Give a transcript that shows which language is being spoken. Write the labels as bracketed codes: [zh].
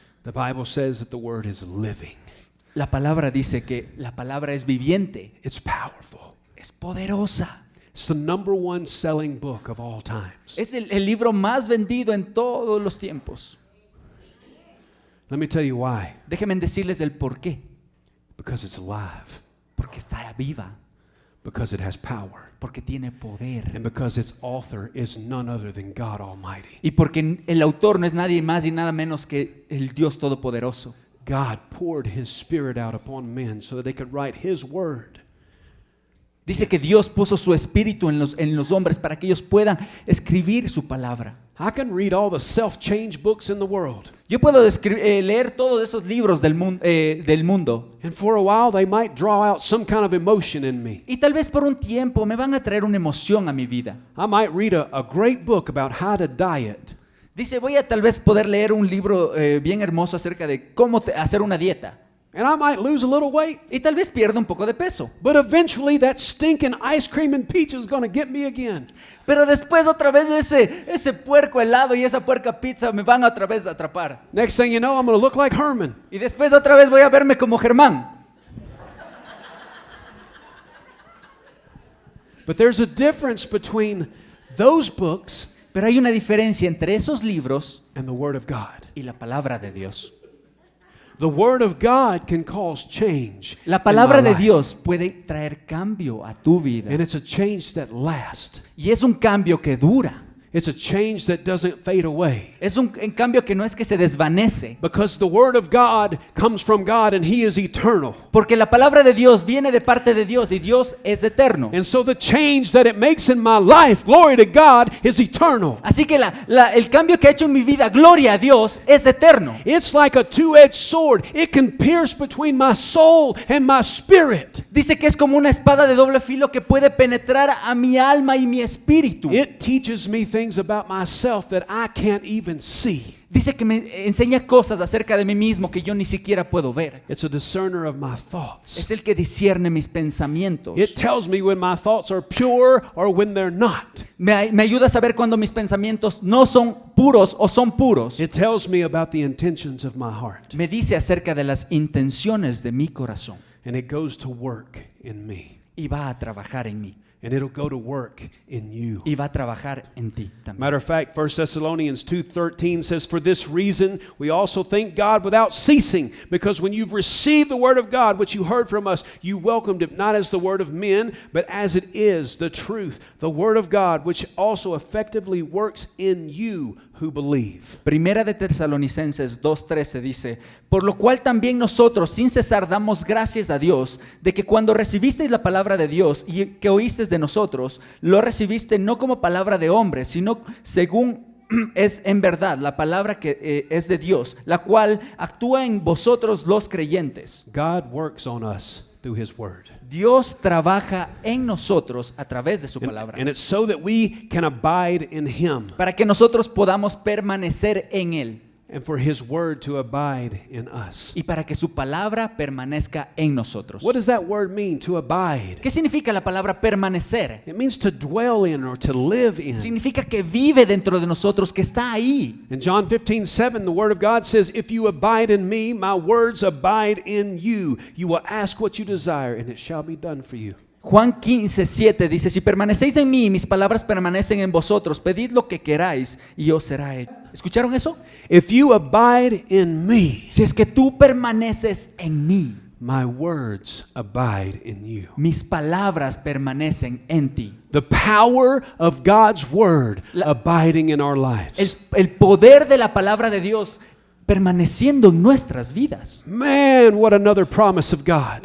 [en] The Bible says that the word is living. [es] La palabra dice que la palabra es viviente, [en] It's powerful. [es] es poderosa. [en] It's the number one selling book of all times. [es] Es el libro más vendido en todos los tiempos. [en] Let me tell you why. [es] Déjenme decirles el por qué. [en] Because it's alive. [es] Porque está viva, [en] Because it has power. [es] porque tiene poder. [en] And because its author is none other than God Almighty. [es] Y porque el autor no es nadie más y nada menos que el Dios Todopoderoso. [en] God poured His Spirit out upon men so that they could write His word. [es] Dice que Dios puso su espíritu en los hombres para que ellos puedan escribir su palabra. [en] I can read all the self-change books in the world. [es] Yo puedo leer todos esos libros del mundo [en] And for a while they might draw out some kind of emotion in me. [es] y tal vez por un tiempo me van a traer una emoción a mi vida. [en] I might read a great book about how to diet. [es] Dice, voy a tal vez poder leer un libro bien hermoso acerca de cómo hacer una dieta. [en] And I might lose a little weight. [es] Y tal vez pierda un poco de peso. [en] But eventually that stinking ice cream and pizza is going to get me again. [es] Pero después otra vez ese puerco helado y esa puerca pizza me van otra vez a atrapar. [en] Next thing you know, I'm going to look like Herman. [es] Y después otra vez voy a verme como Germán. [en] But there's a difference between those books [es] Pero hay una diferencia entre esos libros [en] and the Word of God. [es] y la palabra de Dios. [en] The Word of God can cause change. [es] La palabra [en] in my [es] de [en] life. [es] Dios puede traer cambio a tu vida. [en] And it's a change that lasts. [es] Y es un cambio que dura. [en] It's a change that doesn't fade away. [es] Es un cambio que no es que se desvanece. [en] Because the Word of God comes from God and He is eternal. [es] Porque la palabra de Dios viene de parte de Dios y Dios es eterno. [en] And so the change that it makes in my life, glory to God, is eternal. [es] Así que el cambio que ha hecho en mi vida, gloria a Dios, es eterno. [en] It's like a two-edged sword. It can pierce between my soul and my spirit. [es] Dice que es como una espada de doble filo que puede penetrar a mi alma y mi espíritu. [en] It teaches me things about myself that I can't even see. [es] Dice que me enseña cosas acerca de mí mismo que yo ni siquiera puedo ver. [en] It's a discerner of my thoughts. [es] Es el que discierne mis pensamientos. [en] It tells me when my thoughts are pure or when they're not. [es] Me ayuda a saber cuando mis pensamientos no son puros o son puros. [en] It tells me about the intentions of my heart. [es] Me dice acerca de las intenciones de mi corazón [en] And it goes to work in me. [es] y va a trabajar en mí [en] And it'll go to work in you. [es] y va a trabajar en ti también. [en] Matter of fact, 1 Thessalonians 2:13 says, "For this reason we also thank God without ceasing, because when you've received the word of God, which you heard from us, you welcomed it not as the word of men, but as it is, the truth, the word of God, which also effectively works in you who believe." [es] Primera de Tesalonicenses 2:13 dice, por lo cual también nosotros sin cesar damos gracias a Dios de que cuando recibisteis la palabra de Dios y que oísteis de nosotros, lo recibiste no como palabra de hombre, sino según es en verdad la palabra que es de Dios, la cual actúa en vosotros los creyentes. [en] God works on us through his word. [es] Dios trabaja en nosotros a través de su palabra, [en] And it's so that we can abide in him, [es] para que nosotros podamos permanecer en Él [en] and for his word to abide in us. [es] y para que su palabra permanezca en nosotros. [en] What does that word mean, to abide? [es] ¿Qué significa la palabra permanecer? [en] It means to dwell in or to live in. [es] Significa que vive dentro de nosotros, que está ahí. [en] In John 15:7, the word of God says, "If you abide in me, my words abide in you. You will ask what you desire, and it shall be done for you." [es] Juan 15:7 dice, si permanecéis en mí y mis palabras permanecen en vosotros, pedid lo que queráis y os será hecho. ¿Escucharon eso? [en] If you abide in me, [es] Si es que tú permaneces en mí, [en] my words abide in you. [es] mis palabras permanecen en ti. [en] The power of God's word [es] La- [en] abiding in our lives. [es] El poder de la palabra de Dios permaneciendo en nuestras vidas. [en] Man, what another promise of God.